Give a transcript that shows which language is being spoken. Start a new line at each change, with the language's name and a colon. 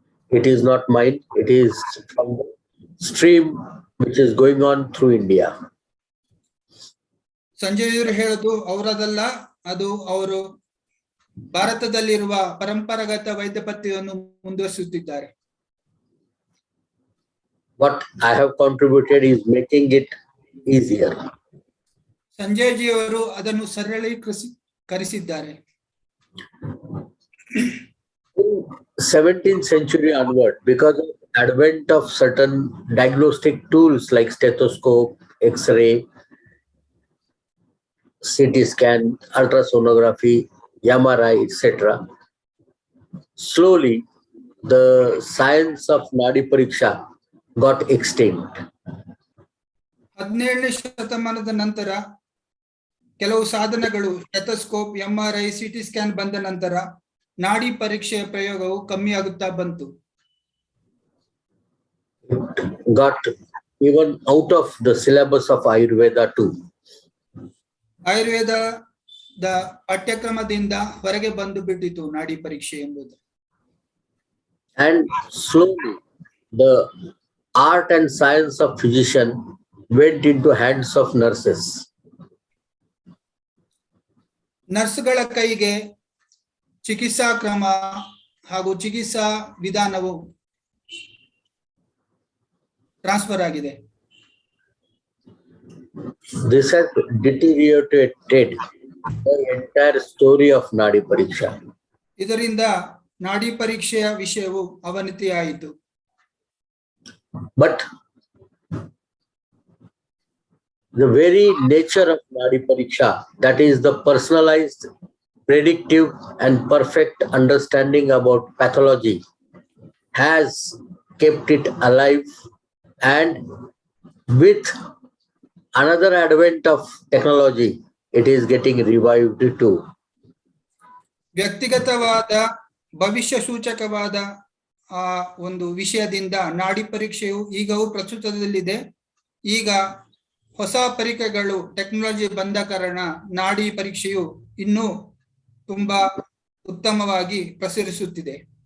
English: It is not mine, it is from the stream which is going on through India.
Kannada: ಸಂಜಯರು ಹೇಳೋದು ಅವರದಲ್ಲ, ಅದು ಅವರು ಭಾರತದಲ್ಲಿರುವ ಪರಂಪರಾಗತ ವೈದ್ಯ ಪದ್ಧತಿಯನ್ನು ಮುಂದುವರಿಸುತ್ತಿದ್ದಾರೆ.
English: What I have contributed is making it easier.
Kannada: ಸಂಜಯಜಿಯವರು ಅದನ್ನು ಸರಳೀಕರಿಸಿದ್ದಾರೆ.
English: In 17th century onward, because of advent of certain diagnostic tools like stethoscope, X-ray, CT scan, ultrasonography, MRI, etc., slowly the science of Nadi Pariksha got extinct.
Kannada: 17ನೇ ಶತಮಾನದ ನಂತರ ಕೆಲವು ಸಾಧನಗಳು stethoscope, MRI, CT scan ಬಂದ ನಂತರ ನಾಡಿ ಪರೀಕ್ಷೆಯ ಪ್ರಯೋಗವು ಕಮ್ಮಿ ಆಗುತ್ತಾ ಬಂತು.
English: Got even out of the syllabus of Ayurveda too.
Kannada: ಆಯುರ್ವೇದದ ಪಠ್ಯಕ್ರಮದಿಂದ ಹೊರಗೆ ಬಂದು ಬಿಟ್ಟಿತು ನಾಡಿ ಪರೀಕ್ಷೆ ಎಂಬುದು.
English: And slowly, the art and science of physician went into hands of nurses.
Kannada: ನರ್ಸ್ಗಳ ಕೈಗೆ ಚಿಕಿತ್ಸಾ ಕ್ರಮ ಹಾಗೂ ಚಿಕಿತ್ಸಾ ವಿಧಾನವು ಟ್ರಾನ್ಸ್ಫರ್ ಆಗಿದೆ.
English: This has deteriorated the entire story of Nadi Pariksha.
Kannada: ಇದರಿಂದ ನಾಡಿ ಪರೀಕ್ಷೆಯ ವಿಷಯವು ಅವನತಿಯಾಯಿತು.
English: But the very nature of Nadi Pariksha, that is the personalized, predictive and perfect understanding about pathology, has kept it alive, and with another advent of technology, it is getting revived too.
Kannada: ವ್ಯಕ್ತಿಗತವಾದ ಭವಿಷ್ಯ ಸೂಚಕವಾದ ಒಂದು ವಿಷಯದಿಂದ ನಾಡಿ ಪರೀಕ್ಷೆಯು ಈಗವೂ ಪ್ರಸ್ತುತದಲ್ಲಿದೆ. ಈಗ ಹೊಸ ಪರಿಕರಗಳು technology ಬಂದ ಕಾರಣ ನಾಡಿ ಪರೀಕ್ಷೆಯು ಇನ್ನೂ ತುಂಬಾ ಉತ್ತಮವಾಗಿ ಪ್ರಸರಿಸುತ್ತಿದೆ.